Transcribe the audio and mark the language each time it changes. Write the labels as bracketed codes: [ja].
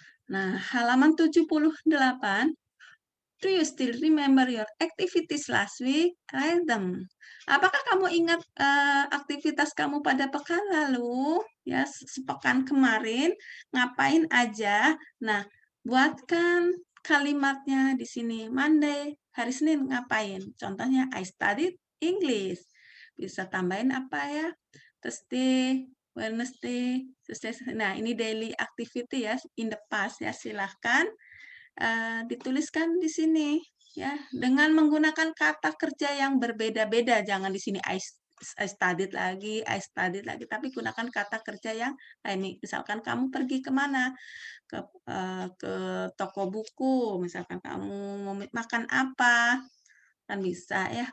[id] Nah, halaman 78, [en] do you still remember your activities last week? Write them. [id] Apakah kamu ingat aktivitas kamu pada pekan lalu? Ya, sepekan kemarin ngapain aja? Nah, buatkan kalimatnya di sini. Monday, hari Senin ngapain? Contohnya [en] I studied English. [id] Bisa tambahin apa ya? [en] Thursday, Wednesday, Thursday. [id] Nah, ini [en] daily activity ya, in the past ya. [id] Silahkan dituliskan di sini ya, dengan menggunakan kata kerja yang berbeda-beda. Jangan di sini [en] I studied [id] lagi, tapi gunakan kata kerja yang lain. Misalkan kamu pergi kemana? Ke toko buku, misalkan kamu mau makan apa, kan bisa ya.